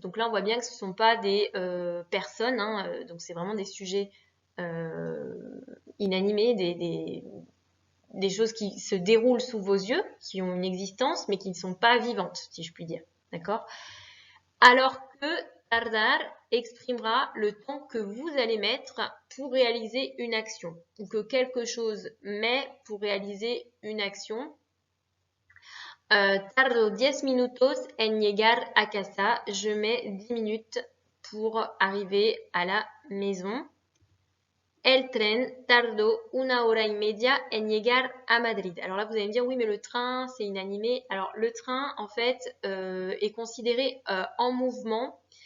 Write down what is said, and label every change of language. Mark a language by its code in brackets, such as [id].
[fr] Donc là, on voit bien que ce ne sont pas des personnes, hein, donc c'est vraiment des sujets inanimés, des choses qui se déroulent sous vos yeux, qui ont une existence, mais qui ne sont pas vivantes, si je puis dire. D'accord? Alors que tardar exprimera le temps que vous allez mettre pour réaliser une action, ou que quelque chose met pour réaliser une action. [es] Tardo 10 minutos en llegar a casa. [fr] Je mets 10 minutes pour arriver à la maison. [es] El tren tardó 1 hora y media en llegar a Madrid. [fr] Alors là, vous allez me dire, oui, mais le train, c'est inanimé. Alors, le train, en fait, est considéré en mouvement.